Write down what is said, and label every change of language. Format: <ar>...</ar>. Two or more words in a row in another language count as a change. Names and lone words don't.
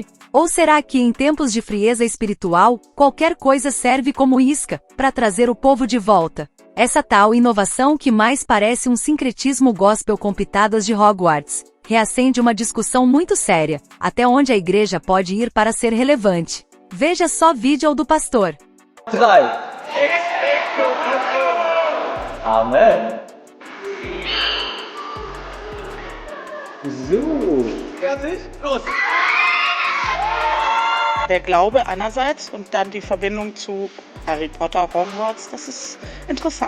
<pt>Ou será que em tempos de frieza espiritual, qualquer coisa serve como isca, para trazer o povo de volta? Essa tal inovação que mais parece um sincretismo gospel com pitadas de Hogwarts, reacende uma discussão muito séria, até onde a igreja pode ir para ser relevante. Veja só vídeo do pastor. 3. Amen.</pt> <de>So. Fertig? Los. Der Glaube einerseits und dann die Verbindung zu Harry Potter, Hogwarts, das ist interessant.</de>